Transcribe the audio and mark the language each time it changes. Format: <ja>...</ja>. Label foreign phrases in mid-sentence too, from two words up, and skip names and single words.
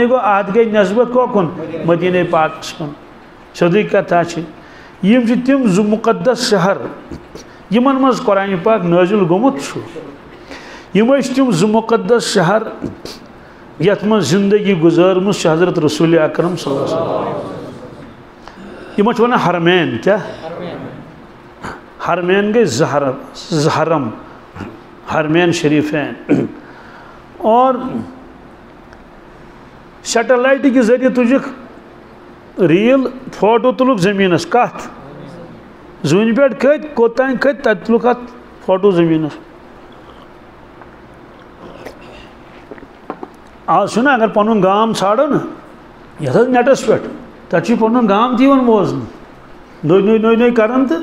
<ks>گوٚو اتھ گٔے نسبت کوکُن مدیٖنہ پاکس کُن سیوٚدُے کتھا چھِ یِم چھِ تِم 2 مُقدس شہر یِمن منٛز قرآنہِ پاک نٲزِل گوٚمُت چھُ یِم ٲسۍ تِم 2 مُقدس شہر یتھ منٛز زندگی گُزٲرمٕژ چھِ حضرت رسول اکرم</ks> <ar>صلی اللہ علیہ وسلم</ar> <ks>یِمن چھِ ونان حرمین کیٛاہ حرمین گٔے 2 حرم</ks> <ar>حرمین شریفین</ar> <ks>اور</ks> <ur>سیٹلائٹ کے ذریعے</ur> <ks>تُجِکھ ریل فوٹو تُلُکھ زٔمیٖنس کتھ زوٗنہِ پٮ۪ٹھ کھٔتۍ کوٚتام کھٔتۍ تتہِ تُلُکھ اتھ فوٹو زٔمیٖنس آز چھُنہ اگر پنُن گام ژھانڈو نا یتھ حظ نیٹس پٮ۪ٹھ تتہِ چھُ پنُن گام تہِ یِوان بوزنہٕ نٔے نٔے کران تہٕ</ks>